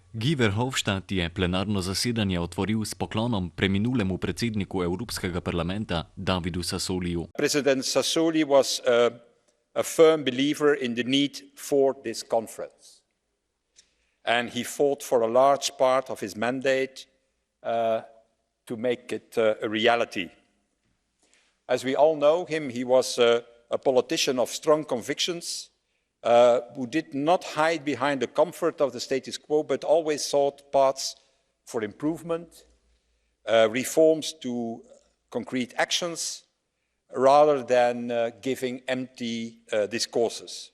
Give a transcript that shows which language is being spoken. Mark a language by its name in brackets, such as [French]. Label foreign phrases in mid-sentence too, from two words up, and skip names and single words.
[Slovenian] Guy Verhofstadt je plenarno zasedanje otvoril s poklonom preminulemu predsedniku Evropskega parlamenta Davidu Sassoliju. [English] President Sassoli was a firm believer in the need for this conference. And he fought for a large part of his mandate to make it a reality. As we all know him, he was a politician of strong convictions, who did not hide behind the comfort of the status quo, but always sought paths for improvement, reforms to concrete actions, rather than giving empty discourses.